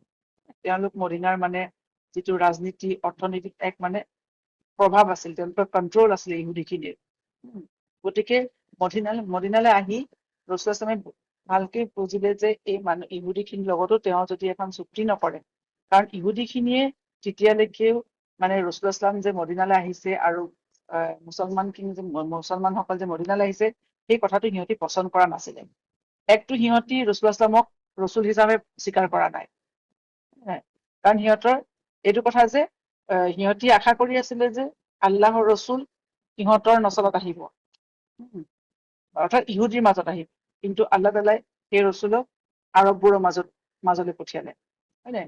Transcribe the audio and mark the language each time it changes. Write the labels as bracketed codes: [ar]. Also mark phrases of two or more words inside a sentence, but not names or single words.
[as] তেওঁলোক মদিনাৰ মানে যিটো ৰাজনীতি অৰ্থনীতিত এক মানে প্ৰভাৱ আছিল, তেওঁলোকৰ কণ্ট্ৰল আছিলে ইহুদীখিনিৰ। গতিকে মদিনালৈ আহি [ar] رسول الله صلى الله عليه وسلم [as] ভালকে বুজিলে যে এই ইহুদীখিনিৰ লগতো তেওঁ যদি এখন চুক্তি নকৰে, কাৰণ ইহুদীখিনিয়ে তেতিয়ালৈকেও মানে [ar] رسول الله صلى الله عليه وسلم [as] যে মদিনালৈ আহিছে আৰু মুছলমানসকল যে মদিনালৈ আহিছে সেই কথাটো সিহঁতি পচন্দ কৰা নাছিলে। একটো সিহঁতি [ar] رسول الله صلى الله عليه وسلم [as] ৰসুল হিচাপে স্বীকাৰ কৰা নাই, কাৰণ সিহঁতৰ এইটো কথা যে সিহঁতি আশা কৰি আছিলে যে আল্লাহৰ ৰসুল সিহঁতৰ নচলত আহিব, অৰ্থাৎ ইহুদীৰ মাজত আহিব, কিন্তু [ar] الله تعالى [as] সেই ৰসুলক আৰববোৰৰ মাজলৈ পঠিয়ালে, হয় নাই?